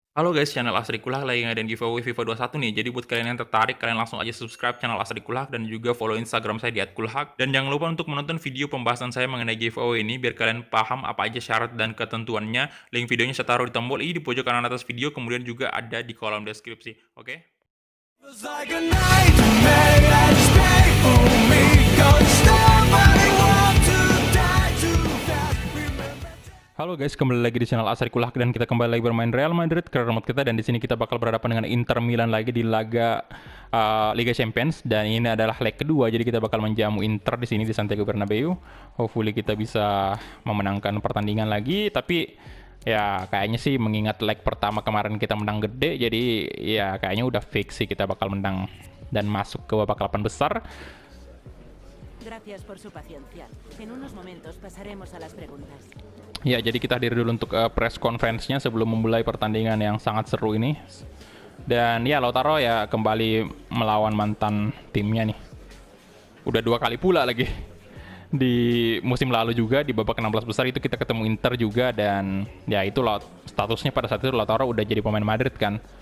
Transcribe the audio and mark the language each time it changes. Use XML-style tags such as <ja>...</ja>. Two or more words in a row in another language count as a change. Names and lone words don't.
<id>Halo guys, channel Asri Kulak lagi ngadain giveaway FIFA 21 nih. Jadi buat kalian yang tertarik, kalian langsung aja</id> <en>subscribe channel</en> <id>Asri Kulak dan juga follow Instagram saya di @kulhak. Dan jangan lupa untuk menonton video pembahasan saya mengenai giveaway ini biar kalian paham apa aja syarat dan ketentuannya. Link videonya saya taruh di tombol i di pojok kanan atas video, kemudian juga ada di kolom deskripsi. Oke?</id> <en>Feels like a nightmare that's painful me. Don't stop, I want to die too fast. Remember.</en> <id>Halo guys, kembali lagi di channel Asri Kulak dan kita kembali lagi bermain Real Madrid ke remote kita, dan di sini kita bakal berhadapan dengan Inter Milan lagi di laga Liga Champions, dan ini adalah leg kedua, jadi kita bakal menjamu Inter di sini di Santiago Bernabeu. Hopefully kita bisa memenangkan pertandingan lagi, tapi ya kayaknya sih mengingat leg pertama kemarin kita menang gede, jadi ya kayaknya udah fix sih kita bakal menang dan masuk ke babak 8 besar.</id> <es>Gracias por su paciencia. En unos momentos pasaremos a las preguntas.</es> <id>Ya, jadi kita hadir dulu untuk</id> <en>press conference-</en> <id>nya sebelum memulai pertandingan yang sangat seru ini. Dan ya, Lautaro ya kembali melawan mantan timnya nih. Udah 2 kali pula lagi. Di musim lalu juga di babak 16 besar itu kita ketemu Inter juga, dan ya itu statusnya pada saat itu Lautaro udah jadi pemain Madrid kan.</id>